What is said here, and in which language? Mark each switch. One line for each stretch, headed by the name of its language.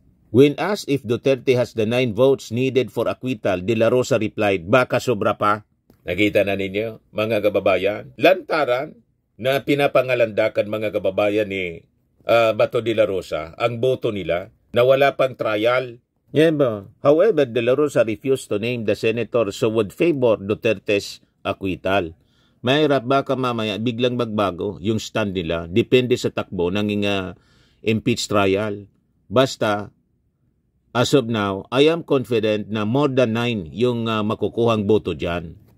English: When asked if Duterte has the 9 votes needed for acquittal, De La Rosa replied,
Filipino: baka sobra pa. Nakita na ninyo, mga kababayan, lantaran na pinapangalandakan mga kababayan ni Bato de la Rosa, ang boto nila na wala pang trial.
English: Yeah, however, De La Rosa refused to name the senator so would favor Duterte's acquittal.
Filipino: Mahirap baka mamaya biglang magbago yung stand nila, depende sa takbo ng impeach trial.
English: Basta, as of now, I am confident na more than 9
Filipino: yung makukuhang boto dyan.